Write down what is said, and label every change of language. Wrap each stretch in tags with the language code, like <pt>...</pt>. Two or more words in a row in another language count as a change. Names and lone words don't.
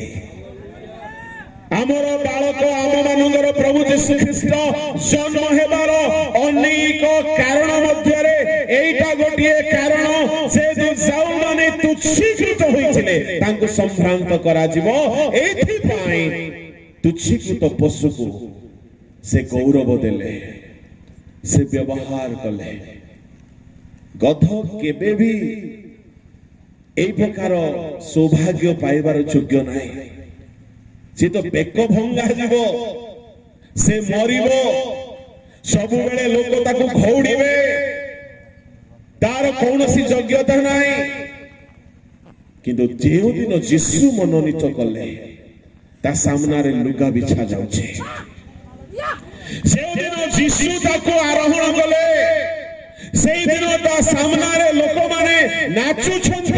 <or>ଆମର ବାଳକ ଆମମାନଙ୍କର ପ୍ରଭୁ ଯୀଶୁ ଖ୍ରୀଷ୍ଟ ଜନ୍ମ ହେବାର ଅନେକ କାରଣ ମଧ୍ୟରେ ଏଇଟା ଗୋଟିଏ କାରଣ, ଯେହେତୁ ଯେଉଁମାନେ ତୁଚ୍ଛୀକୃତ ହୋଇଥିଲେ ତାଙ୍କୁ ସମ୍ଭ୍ରାନ୍ତ କରାଯିବ। ଏଇଥିପାଇଁ ତୁଚ୍ଛୀକୃତ ପଶୁକୁ ସେ ଗୌରବ ଦେଲେ, ସେ ବ୍ୟବହାର କଲେ। ଗଧ କେବେ ବି ଏଇ ପ୍ରକାର ସୌଭାଗ୍ୟ ପାଇବାର ଯୋଗ୍ୟ ନାହିଁ। ସେ ତ ବେକ ଭଙ୍ଗା ଯିବ, ସେ ମରିବ, ସବୁବେଳେ ଲୋକ ତାକୁ ଘଉଡ଼ିବେ, ତାର କୌଣସି ଯୋଗ୍ୟତା ନାହିଁ। କିନ୍ତୁ ଯେଉଁଦିନ ଯୀଶୁ ମନୋନୀତ କଲେ, ତା ସାମ୍ନାରେ ଲୁଗା ବିଛା ଯାଉଛି। ଯେଉଁଦିନ ଯୀଶୁ ତାକୁ ଆରୋହଣ କଲେ, ସେଇଦିନ ତା ସାମ୍ନାରେ ଲୋକମାନେ ନାଚୁଛନ୍ତି।</or>